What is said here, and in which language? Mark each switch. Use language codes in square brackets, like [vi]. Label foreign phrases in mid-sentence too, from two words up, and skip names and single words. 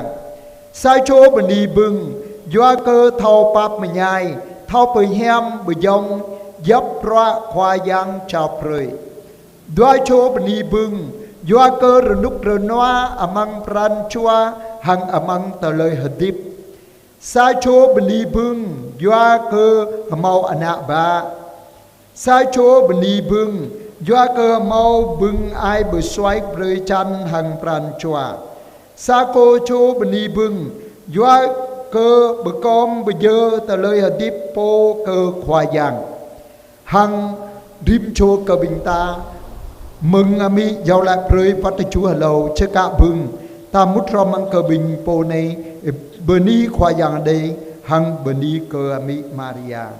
[bdq] Sai chô beni bừng doa cơ thầu pap mà nhai thầu bì hem bì dông dấp ra khoa giang chào prơi. Đoái chô beni bừng doa cơ rờ núc rờ noa amang pran chua hằng amang tờ lời hờ điệp. Sai chô beni bừng doa cơ mau ana ba. Sai chô beni bừng doa cơ mau bừng ai bờ xoay rơi chăn hằng pran chua. Sa cô chô beni bừng doa cơ bờ com bờ dơ tờ lời hờ điệp po cơ khoa giang. Hằng rim chô cơ bình ta mừng ami giàu lại rơi phát Chúa hờ lầu chơ cả bừng ta mút rom ăn cơ bình po này beni khoa giang đây hằng beni cơ ami Maria.